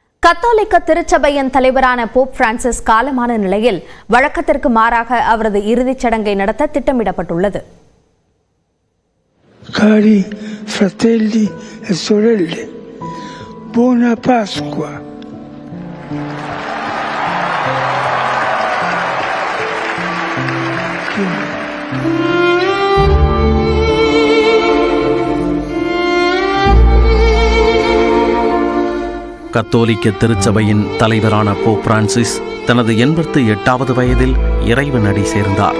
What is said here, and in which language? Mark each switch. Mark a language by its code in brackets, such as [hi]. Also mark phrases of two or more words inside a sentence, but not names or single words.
[ta] கத்தோலிக்க திருச்சபையின் தலைவரான போப் பிரான்சிஸ் காலமான நிலையில் வழக்கத்திற்கு மாறாக அவரது இறுதிச் சடங்கை நடத்த திட்டமிடப்பட்டுள்ளது. [it] Cari fratelli e sorelle, buona Pasqua. [ta] கத்தோலிக்க திருச்சபையின் தலைவரான போப் பிரான்சிஸ் தனது 88வது வயதில் இறைவனடி சேர்ந்தார்.